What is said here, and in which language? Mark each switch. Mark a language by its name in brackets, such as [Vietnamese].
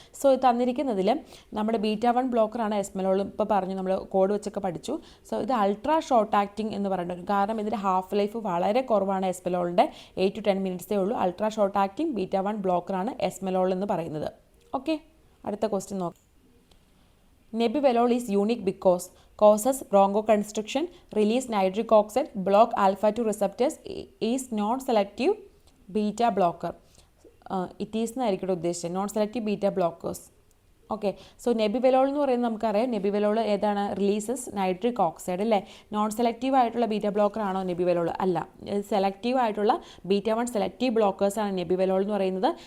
[Malayalam] So ഇത് തന്നിരിക്കുന്നതിൽ നമ്മുടെ ബീറ്റ-1 ബ്ലോക്കറാണ് എസ്മലോൾ. ഇപ്പോൾ പറഞ്ഞു, നമ്മൾ കോഡ് വെച്ചൊക്കെ പഠിച്ചു. സോ ഇത് അൾട്രാ ഷോർട്ട് ആക്ടിങ് എന്ന് പറയുന്നത്, കാരണം ഇതിൻ്റെ ഹാഫ് ലൈഫ് വളരെ കുറവാണ്. എസ്മലോളിൻ്റെ 8 to 10 മിനിറ്റ്സേ ഉള്ളൂ. അൾട്രാ ഷോർട്ട് ആക്ടിങ് ബീറ്റ-1 ബ്ലോക്കറാണ് എസ്മലോൾ എന്ന് പറയുന്നത്. ഓക്കെ, അടുത്ത ക്വസ്റ്റ്യൻ നോക്കാം. [English] Nebivolol is unique because causes bronchoconstriction, release nitric oxide, block alpha-2 receptors, is non-selective beta blocker. It is [Malayalam] എന്നായിരിക്കും ഉദ്ദേശിച്ചത്, non selective beta blockers. Okay, so നെബിവെലോൾ എന്ന് പറയുന്നത് നമുക്കറിയാം. നെബിവെലോൾ ഏതാണ്? റിലീസസ് നൈട്രിക് ഓക്സൈഡ് അല്ലേ? നോൺ സെലക്റ്റീവ് ആയിട്ടുള്ള ബീറ്റ ബ്ലോക്കർ ആണോ നെബിവെലോൾ? അല്ല, സെലക്റ്റീവ് ആയിട്ടുള്ള ബീറ്റ-1 സെലക്റ്റീവ് ബ്ലോക്കേഴ്സാണ് നെബിവെലോൾ എന്ന് പറയുന്നത്.